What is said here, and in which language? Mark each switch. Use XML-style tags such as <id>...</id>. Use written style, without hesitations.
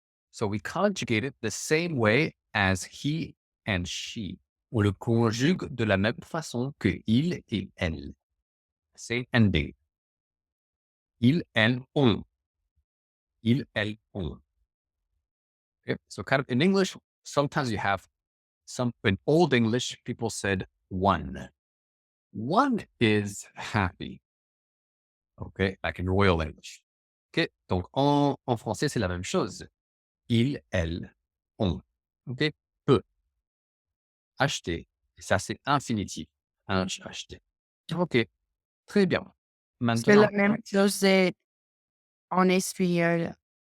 <en>So we conjugate it the same way as he and she.</en> <fr>On le conjugue de la même façon que il et elle. C'est ending. Il, elle, on. Il, elle, on. Okay?</fr> <en>So kind of in English, sometimes you have in Old English, people said one. One is happy. OK, like in Royal English.</en> <fr>OK, donc en français, c'est la même chose. Il, elle, on. OK, peut. Acheter. Et ça, c'est infinitif. Acheter. OK, très bien. C'est la Maintenant, même chose en espagnol.</fr>